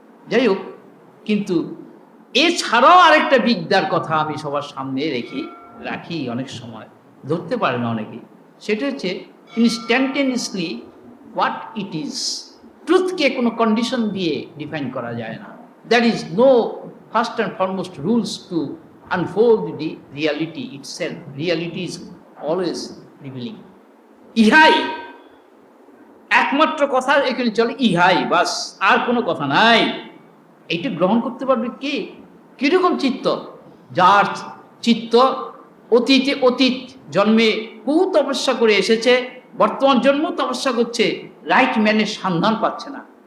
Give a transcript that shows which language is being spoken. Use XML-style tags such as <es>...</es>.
<bn>যাই হোক, কিন্তু এছাড়াও আরেকটা বিদ্যার কথা আমি সবার সামনে রাখি অনেক সময়, ধরতে পারে না অনেকেই। সেটা হচ্ছে</bn> <en>Instantaneously what it is.</en> <bn>ট্রুথকে কোনো কন্ডিশন দিয়ে ডিফাইন করা যায় না।</bn> <en>That is no first and foremost rules to unfold the reality itself. Reality is always revealing.</en> <bn>ইহাই একমাত্র কথা এখানে চলে, ইহাই বাস, আর কোনো কথা নাই। এইটা গ্রহণ করতে পারবে কে? কিরকম চিত্ত? যার চিত্ত অতীতে অতীত জন্মে বহু তপস্যা করে এসেছে, বর্তমান জন্ম তপস্যা করছে, রাইট ম্যানের সন্ধান পাচ্ছে না।</bn>